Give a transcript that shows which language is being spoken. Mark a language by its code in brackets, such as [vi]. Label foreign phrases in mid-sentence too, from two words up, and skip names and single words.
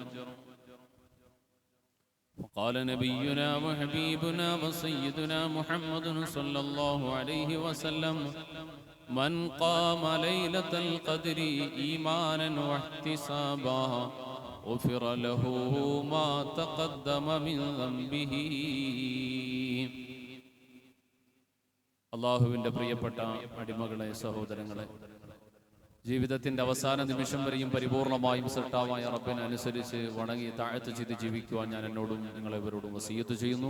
[ar] وقال نبينا وحبيبنا وسيدنا محمد صلى الله عليه وسلم من قام ليلة القدر إيمانا واحتسابا غفر له ما تقدم من ذنبه. [ml] അള്ളാഹുവിൻ്റെ പ്രിയപ്പെട്ട അടിമകളെ, സഹോദരങ്ങളെ, ജീവിതത്തിൻ്റെ അവസാന നിമിഷം വരെയും പരിപൂർണമായും സൃഷ്ടാവായ റബ്ബിനെ അനുസരിച്ച് വണങ്ങി താഴത്ത് ചെയ്ത് ജീവിക്കുവാൻ ഞാൻ എന്നോടും നിങ്ങളെവരോടും വസിയ്യത്ത് ചെയ്യുന്നു.